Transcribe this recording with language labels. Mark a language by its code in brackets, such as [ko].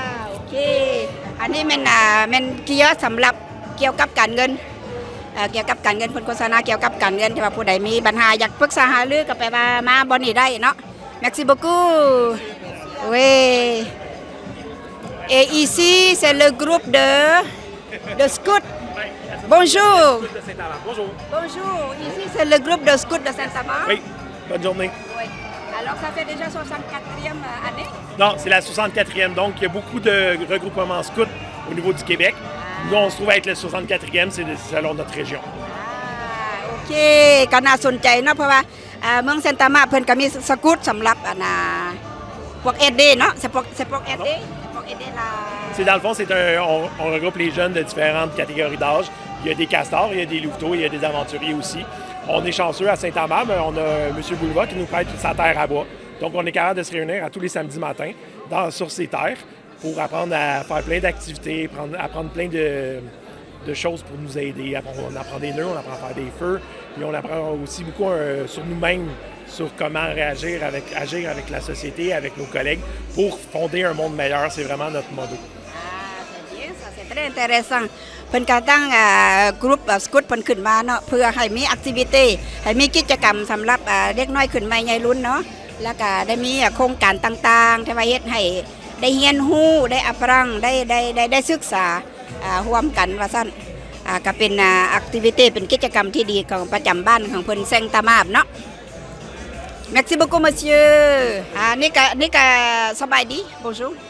[th] โอเคอันนี้มันคิยอสสำหรับเกี่ยวกับการเงินเกี่ยวกับการเงินเพิ่นโฆษณาเกี่ยวกับการเงินที่ว่าผู้ใดมีปัญหาอยากปรึกษาหารือก็ไปว่ามาบ่นี่ได้เนาะ [fr] Merci beaucoup oui et ici c'est le groupe de scout bonjour bonjour ici c'est le groupe de scout de Saint-Amand Oui, bonne journée. oui alors ça fait déjà 64e année Non, c'est la 64e, donc il y a beaucoup de regroupements scouts au niveau du Québec. Nous, on se trouve être le 64e, c'est selon notre région. [th] โอเคก็น่าสนใจเนาะเพราะว่าเมืองเซนตามาเพิ่นก็มีสกูตสำหรับพวกเอเดเนาะ [fr] c'est pour aider la C'est dans le fond, on regroupe les jeunes de différentes catégories d'âge. Il y a des castors, il y a des louveteaux, il y a des aventuriers aussi. On est chanceux à Saint-Amand, mais on a M. Bouleva qui nous prête toute sa terre à bois. Donc, on est capable de se réunir à tous les samedis matins sur ces terres pour apprendre à faire plein d'activités, apprendre plein de choses pour nous aider. On apprend des nœuds, on apprend à faire des feux, puis on apprend aussi beaucoup sur nous-mêmes, sur comment agir avec la société, avec nos collègues, pour fonder un monde meilleur. C'est vraiment notre motto. c'est bien ça c'est très intéressant [th] เพิ่นก็ตั้งกลุ่มสกูตเพิ่นขึ้นมาเนาะเพื่อให้มีแอคทิวิตี้ให้มีกิจกรรมสำหรับเด็กน้อยขึ้นใหม่ใหญ่รุ่นเนาะแล้วก็ได้มีโครงการต่างๆที่ว่าเฮ็ดให้ได้เรียนรู้ได้อัปรังได้ศึกษาร่วมกันว่าซั่นก็เป็นแอคทิวิตี้เป็นกิจกรรมที่ดีของประจำบ้านของเพิ่นแซงตามาบเนาะ [fr] Merci beaucoup monsieur [th] นี่ก็สบายดี Bonjour